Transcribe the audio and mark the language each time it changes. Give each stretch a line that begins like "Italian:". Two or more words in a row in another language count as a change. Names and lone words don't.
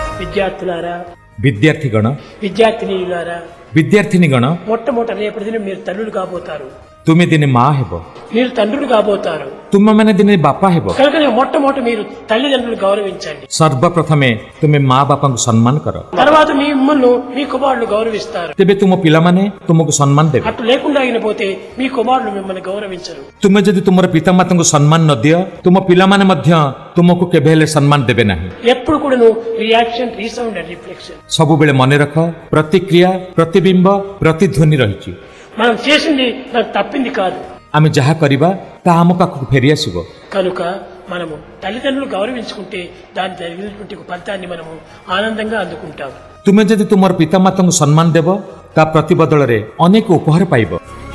Telugu: విద్యార్థులారా, విద్యార్థిగణ విద్యార్థినీయులారా, విద్యార్థినిగణ మొట్టమొదటి రేపటి దినం మీరు తల్లులు కాబోతారు.
Odia: ତୁମେ ଦିନେ ମା ହେବ,
Telugu: మీరు తండ్రులు కాబోతారు.
Odia: ତୁମେମାନେ ଦିନେ ବାପା ହେବ।
Telugu: కనుక మొట్టమొదటి మీరు తల్లిదండ్రులు గౌరవించండి.
Odia: ସର୍ବପ୍ରଥମେ ତୁମେ ମା ବାପାଙ୍କୁ ସମ୍ମାନ କର,
Telugu: తర్వాత మీ మిమ్మల్ని మీ కుమారులు గౌరవిస్తారు.
Odia: ତେବେ ତୁମ ପିଲାମାନେ ତୁମକୁ ସମ୍ମାନ ଦେବେ।
Telugu: అటు లేకుండా అయినపోతే మీ కుమారులు మిమ్మల్ని గౌరవించరు.
Odia: ତୁମେ ଯଦି ତୁମର ପିତାମାତାଙ୍କୁ ସମ୍ମାନ ନ ଦିଅ, ତୁମ ପିଲାମାନେ ମଧ୍ୟ ତୁମକୁ କେବେ ହେଲେ ସମ୍ମାନ ଦେବେ ନାହିଁ।
Telugu: ఎప్పుడు కూడాను
English: reaction, resound and reflection.
Odia: ସବୁବେଳେ ମନେ ରଖ, ପ୍ରତିକ୍ରିୟା, ପ୍ରତିବିମ୍ବ, ପ୍ରତିଧ୍ୱନି ରହିଛି।
Telugu: మనం చేసింది నాకు తప్పింది కాదు.
Odia: ଆମେ ଯାହା କରିବା ତାହା ଆମ ପାଖକୁ ଫେରିଆସିବ।
Telugu: కనుక మనము తల్లిదండ్రులు గౌరవించుకుంటే దాని జరిగినటువంటి ఫలితాన్ని మనము ఆనందంగా అందుకుంటాం.
Odia: ତୁମେ ଯଦି ତୁମର ପିତାମାତାଙ୍କୁ ସମ୍ମାନ ଦେବ, ତା ପ୍ରତିବଦଳରେ ଅନେକ ଉପହାର ପାଇବ।